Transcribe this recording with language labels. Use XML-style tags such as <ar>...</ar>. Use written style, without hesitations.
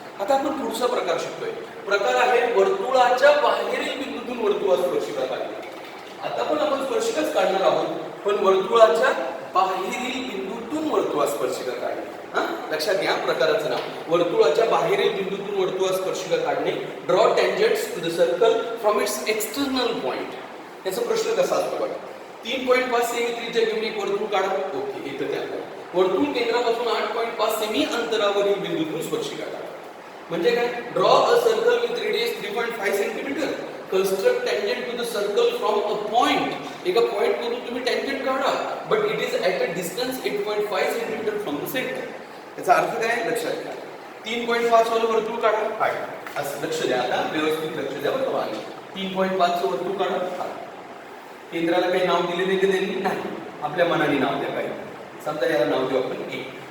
<mr>आता आपण पुढचा प्रकार शिकतोय. प्रकार आहे वर्तुळाच्या बाहेरील बिंदूतून वर्तुळात स्पर्शिका काढणे. आता पण आपण स्पर्शिकाच काढणार आहोत, पण वर्तुळाच्या बाहेरील बिंदूतून वर्तुळात स्पर्शिका काढणे. लक्षात घ्या प्रकाराचं नाव, वर्तुळाच्या बाहेरील बिंदूतून वर्तुळात स्पर्शिका काढणे.</mr> <en>Draw tangents to the circle from its external point.</en> <mr>याचा प्रश्न कसा असतो बघा, 3.5 सेमी त्रिज्या घेऊन एक वर्तुळ काढा. ओके, इथं त्या वर्तुळ केंद्रापासून 8.5 सेमी अंतरावरील बिंदूतून स्पर्शिका काढा. म्हणजे काय,</mr> <en>Draw a circle with radius 3.5 centimetre. Construct tangent to the circle from a point.</en> <mr>एका पॉइंट वरून तुम्ही टँजंट काढा,</mr> <en>But it is at a distance 8.5 centimetre from the centre.</en> <mr>याचा अर्थ काय लक्षात घ्या, 3.5 वालं वर्तुळ काढा, असं लक्ष द्या. आता व्यवस्थित लक्ष द्या बरं का. 3.5 वर्तुळ काढा. केंद्राला काही नाव दिलेले की त्यांनी नाही, आपल्या मनाने नाव द्या. काही समजा याला नाव देऊ आपण ए.</mr>